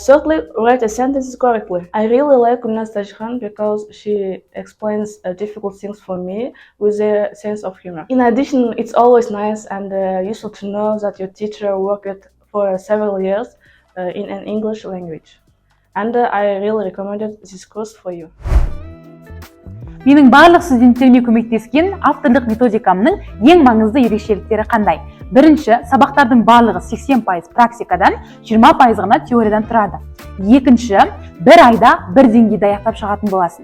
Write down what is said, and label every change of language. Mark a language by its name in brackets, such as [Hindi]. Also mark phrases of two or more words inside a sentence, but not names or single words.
[English] Thirdly, write a sentence correctly. I really like Gulnaz Tæжіхан because she explains difficult things for me with a sense of humor. In addition, it's always nice and useful to know that your teacher worked for several years in an English language. And I really recommended this course for you. [Kazakh] Менің барлық студенттеріме көмектескен авторлық методикамның ең маңызды ерекшеліктері қандай? Бірінші, сабақтардың барлығы 80% практикадан, 20% ғана теориядан тұрады. Екінші, бір айда бір деңгейде аяқтап шығатын боласың.